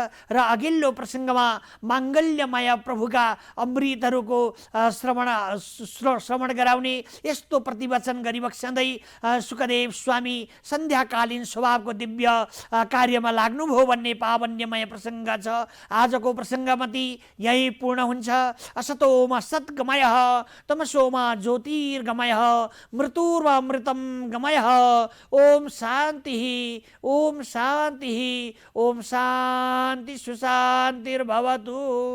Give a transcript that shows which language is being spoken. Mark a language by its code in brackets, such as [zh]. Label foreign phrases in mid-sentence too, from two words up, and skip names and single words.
[ne] र अघिल्लो प्रसङ्गमा माङ्गल्यमय प्रभुका अमृतहरूको श्रवण गराउने यस्तो प्रतिवचन गरिबक्सँदै सुखदेव स्वामी सन्ध्याकालीन स्वभावको दिव्य कार्यमा लाग्नुभयो भन्ने पावन्यमय प्रसङ्ग छ। आजको प्रसङ्गमती यही पूर्ण हुन्छ। [sa] असतोमा सद्गमयः तमसोमा ज्योतिर्गमयः मृत्युर्मृतं गमयः। ओम शान्ति ओम शान्ति ओम शान्ति सुशान्तिर्भवतु।